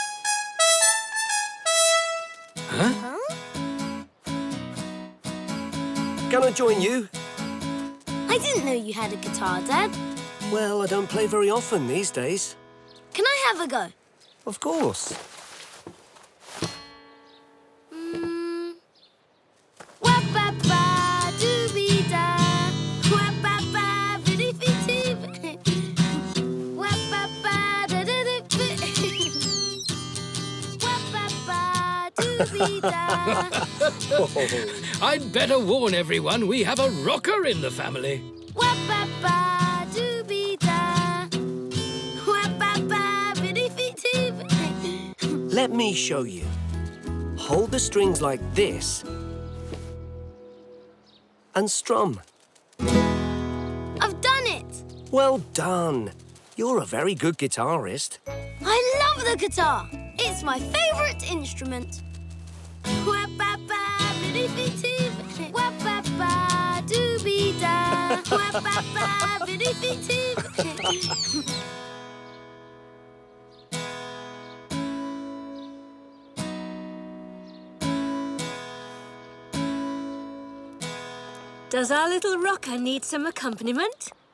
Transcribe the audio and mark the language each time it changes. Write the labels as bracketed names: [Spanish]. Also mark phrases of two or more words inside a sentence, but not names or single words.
[English] Huh? Can I join you? I didn't know you had a guitar, Dad. Well, I don't play very often these days. Can I have a go? Of course. Wah-ba-ba-doo-be-da. Wah-ba-ba-biddy-fee-tee. Wah-ba-ba-da-da-da-bit. Wah-ba-ba-doo-be-da. I'd better warn everyone we have a rocker in the family. Wah-ba-ba-doo-be-da. Wah-ba-ba-biddy-fee-tee. Let me show you. Hold the strings like this and strum. I've done it. Well done. You're a very good guitarist. I love the guitar. It's my favourite instrument. Wah-ba-ba-biddy-fee-tee. Wah-ba-ba-doo-be-da. Wah-ba-ba-biddy-fee-tee. Does our little rocker need some accompaniment?